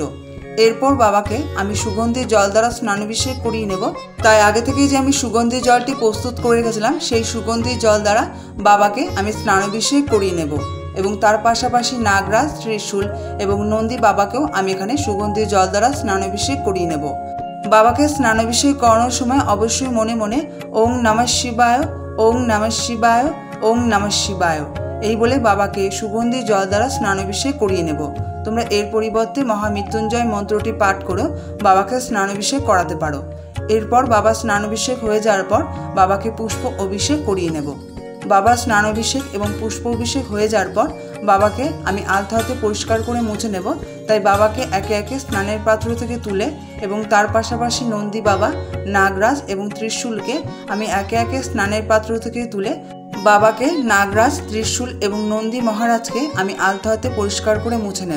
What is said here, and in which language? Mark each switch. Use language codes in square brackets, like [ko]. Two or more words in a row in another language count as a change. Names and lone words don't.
[bn] এরপর বাবাকে আমি সুগন্ধি জল দ্বারা স্নানাভিষেক করিয়ে নেব, তাই আগে থেকেই যে আমি সুগন্ধি জলটি প্রস্তুত করে রেখেছিলাম সেই সুগন্ধি জল দ্বারা বাবাকে আমি স্নানাভিষেক করিয়ে নেব এবং তার পাশাপাশি নাগরাজ, ত্রিশূল এবং নন্দী বাবাকেও আমি এখানে সুগন্ধি জল দ্বারা স্নানাভিষেক করিয়ে নেব। বাবাকে স্নানাভিষেক করানোর সময় অবশ্যই মনে মনে [sa] ওং নমঃ শিবায়, ওং নমঃ শিবায়, ওং নমঃ শিবায় [bn] এই বলে বাবাকে সুগন্ধি জল দ্বারা স্নানাভিষেক করিয়ে নেব। তোমরা এর পরিবর্তে মহামৃত্যুঞ্জয় মন্ত্রটি পাঠ করে বাবাকে স্নানাভিষেক করাতে পারো। এরপর বাবা স্নানাভিষেক হয়ে যাওয়ার পর বাবাকে পুষ্প অভিষেক করিয়ে নেব। বাবা স্নানাভিষেক এবং পুষ্প অভিষেক হয়ে যাওয়ার পর বাবাকে আমি আলতো হাতে পরিষ্কার করে মুছে নেব, তাই বাবাকে একে একে স্নানের পাত্র থেকে তুলে এবং তার পাশাপাশি নন্দী বাবা, নাগরাজ এবং ত্রিশূলকে আমি একে একে স্নানের পাত্র থেকে তুলে বাবাকে, নাগরাজ, ত্রিশূল এবং নন্দী মহারাজকে আমি আলতো হাতে পরিষ্কার করে মুছে নেব।